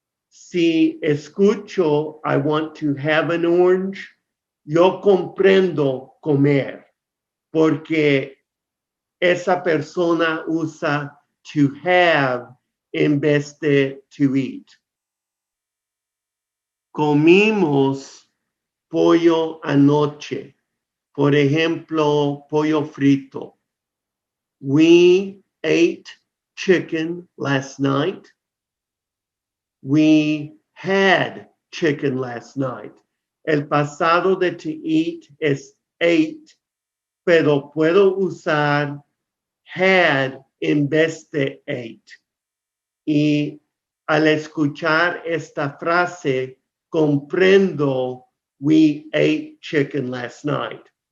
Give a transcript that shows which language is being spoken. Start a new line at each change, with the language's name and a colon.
Spanish: Si escucho
English: I want to have an orange,
Spanish: yo comprendo comer, porque esa persona usa to have en vez de to eat. Comimos pollo anoche, por ejemplo, pollo frito.
English: We ate chicken last night. We had chicken last night.
Spanish: El pasado de to eat es ate, pero puedo usar had en vez de ate. Y al escuchar esta frase, comprendo
English: we ate chicken last night.